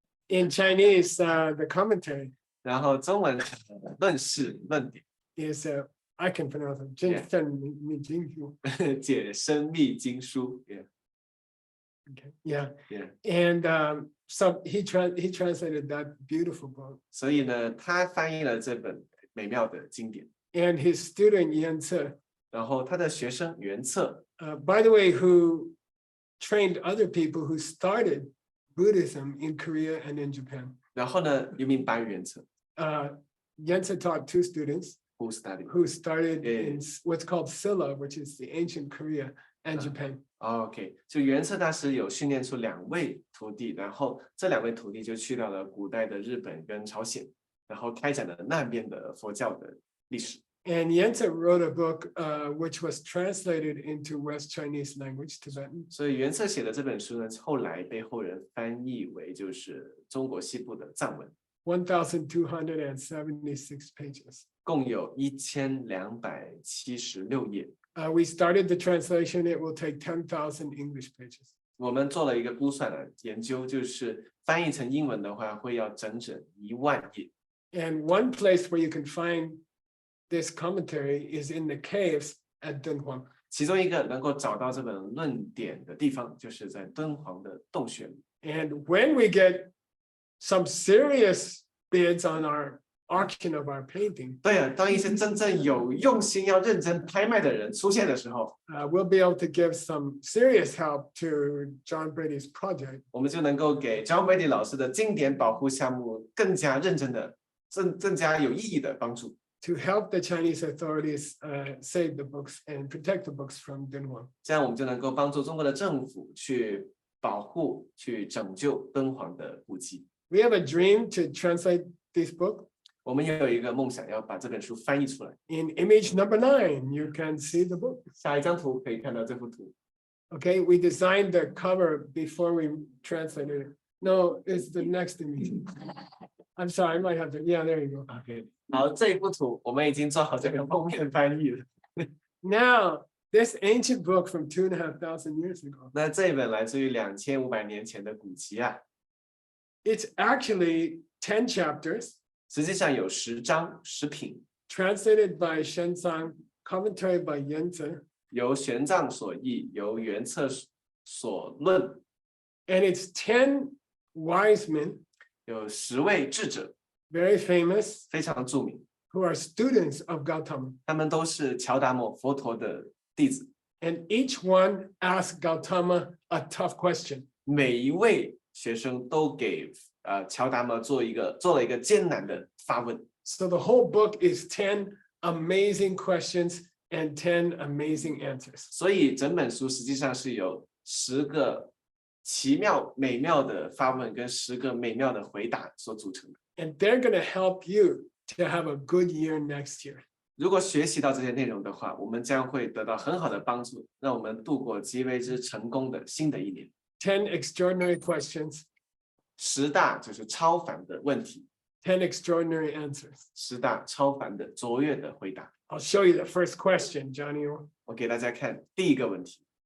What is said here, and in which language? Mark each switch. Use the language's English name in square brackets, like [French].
[English] In Chinese, the commentary [Chinese] 然后中文论事论点 [English] is I can pronounce it. Yeah. [Chinese] 真正密经书。解生密经书 ，yeah [English] Okay, yeah, yeah。 and so he translated that beautiful book, [Chinese] 所以呢，他翻译了这本美妙的经典， [English] and his student Yuance, [Chinese] 然后他的学生袁策， [English] by the way, who trained other people who started Buddhism in Korea and in Japan. [Chinese] 然后呢，又名白袁策 [English] Yuance taught two students who study。 who started Yeah. in what's called Silla, which is the ancient Korea and Japan. [Chinese] OK，就袁策大师有训练出2位徒弟，然后这2位徒弟就去到了古代的日本跟朝鲜，然后开展了那边的佛教的历史。 [English] And Yuance wrote a book which was translated into West Chinese language, Tibetan. [Chinese] 所以袁策写的这本书呢，后来被后人翻译为就是中国西部的藏文， [English] 1,276 pages. [Chinese] 共有1276页。 [English] We started the translation. It will take 10,000 English pages. [Chinese] 我们做了一个估算的研究，就是翻译成英文的话，会要整整1万页。 [English] And one place where you can find this commentary is in the caves at Dunhuang. [Chinese] 其中一个能够找到这本论点的地方，就是在敦煌的洞穴里。 [English] And when we get some serious bids on our auction of our painting, [Chinese] 对啊，当一些真正有用心要认真拍卖的人出现的时候， [English] we'll be able to give some serious help to John Brady's project. [Chinese] 我们就能够给 John Brady 老师的经典保护项目更加认真的、更加有意义的帮助。 [English] To help the Chinese authorities save the books and protect the books from Dunhuang. [Chinese] 这样我们就能够帮助中国的政府去保护、去拯救敦煌的古迹。 [English] We have a dream to translate this book. [Chinese] 我们也有一个梦想，要把这本书翻译出来。 [English] In image number 9, you can see the book. [Chinese] 下一张图可以看到这幅图。 [English] Okay, we designed the cover before we translated it. No, it's the next image. I'm sorry, I might have to. Yeah, there you go. [Chinese] OK， 好，这一幅图我们已经做好这个封面翻译了。 [English] Now, this ancient book from 2,500 years ago, [Chinese] 那这一本来自于2500年前的古籍啊， [English] it's actually 10 chapters [Chinese] 实际上有10章10品， [English] translated by Xuanzang, commentary by Yuance, [Chinese] 由玄奘所译，由袁策所论， [English] and it's 10 wise men, [Chinese] 有10位智者， [English] very famous, [Chinese] 非常著名， [English] who are students of Gautama. [Chinese] 他们都是乔达摩佛陀的弟子。 [English] And each one asked Gautama a tough question. [Chinese] 每一位学生都给乔达摩做了一个艰难的发问， [English] So the whole book is 10 amazing questions and 10 amazing answers. [Chinese] 所以整本书实际上是由10个奇妙美妙的发问跟10个美妙的回答所组成的。 [English] And they're going to help you to have a good year next year. [Chinese] 如果学习到这些内容的话，我们将会得到很好的帮助，让我们度过极为之成功的新的一年。 [English] 10 extraordinary questions, [Chinese] 10大就是超凡的问题， [English] 10 extraordinary answers. [Chinese] 10大超凡的卓越的回答。 [English] I'll show you the first question, Johnny. [Chinese] 我给大家看第一个问题，